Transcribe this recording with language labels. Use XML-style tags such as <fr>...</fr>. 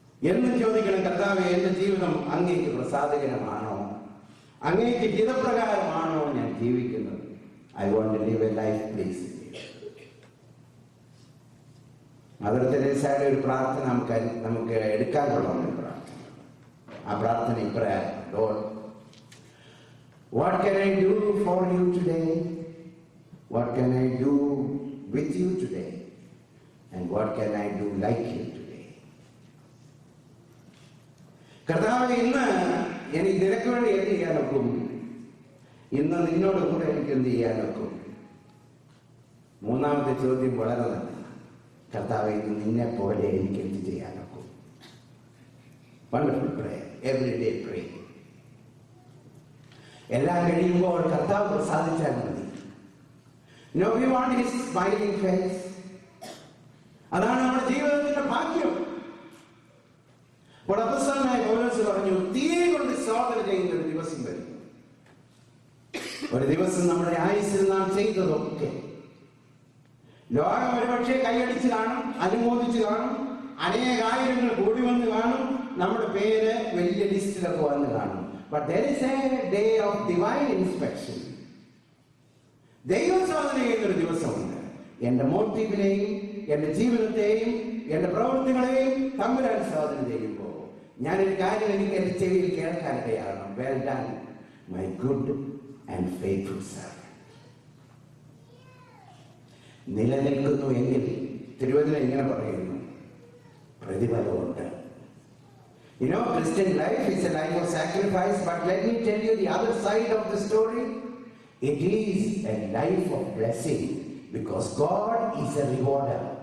<ml>എന്നും ചോദിക്കണം, കർത്താവേ, എന്റെ ജീവിതം അങ്ങേക്ക് പ്രസാദകരമാണോ? അങ്ങേക്ക് ഹിതപ്രകാരമാണോ ഞാൻ ജീവിക്കുന്നത്?</ml> <en>I want to live a life pleasing.</en> <ml>Mother തെരേസയുടെ ഒരു പ്രാർത്ഥന നമുക്ക് എടുക്കാനുള്ള ഒരു പ്രാർത്ഥന. ആ പ്രാർത്ഥന ഇപ്രകാരം:</ml> <en>Lord, what can I do for you today? What can I do with you today? And what can I do like you today?</en> <ml>കർത്താവേ, ഇന്ന് എനിക്ക് നിനക്ക് വേണ്ടി എന്ത് ചെയ്യാനൊക്കും? ഇന്ന് നിന്നോട് കൂടെ എനിക്ക് എന്ത് ചെയ്യാനൊക്കും? മൂന്നാമത്തെ ചോദ്യം വളരെ നല്ലതാണ്. കർത്താവേ, ഇന്ന് നിന്നെ പോലെ എനിക്ക് എന്ത് ചെയ്യാനൊക്കും?</ml> <en>Wonderful prayer, every day pray.</en> <ml>എല്ലാം കഴിയുമ്പോൾ കർത്താവ് പ്രസാദിച്ചാൽ മതി.</ml> <en>No, we want his smiling face.</en> <ml>അതാണ് നമ്മുടെ ജീവിതത്തിന്റെ ഭാഗ്യം. അപ്പോൾ അപ്പോസ്തലനായ പൗലോസ് പറഞ്ഞു, തീയെ കൊണ്ട് ശോധന ചെയ്യുന്ന ഒരു ദിവസം വരും. ഒരു ദിവസം നമ്മുടെ ആയുസ്സിൽ നാം ചെയ്തതൊക്കെ ലോകം ഒരുപക്ഷെ കൈയടിച്ച് കാണും, അനുമോദിച്ച് കാണും, അനേകായിരങ്ങൾ കൂടി വന്ന് കാണും, നമ്മുടെ പേര് വലിയ ലിസ്റ്റിലൊക്കെ വന്ന് കാണും.</ml> <en>But there is a day of divine inspection.</en> <ml>ദൈവം ശോധന ചെയ്യുന്നൊരു ദിവസമുണ്ട്. എന്റെ മോട്ടീവിനെയും എന്റെ ജീവിതത്തെയും എന്റെ പ്രവൃത്തികളെയും തമ്മിലാണ് ശോധന ചെയ്യുമ്പോൾ ഞാനൊരു കാര്യം എനിക്ക് എന്റെ ചെവിയിൽ കേൾക്കാനിടയാകണം.</ml> <en>Well done, my good and faithful servant.</en> <ml>നിലനിൽക്കുന്നു എങ്കിൽ തിരുവചനം ഇങ്ങനെ പറയുന്നു, പ്രതിഫലമുണ്ട്.</ml> <en>You know, Christian life is a life of sacrifice, but let me tell you the other side of the story. It is a life of blessing because God is a rewarder.</en>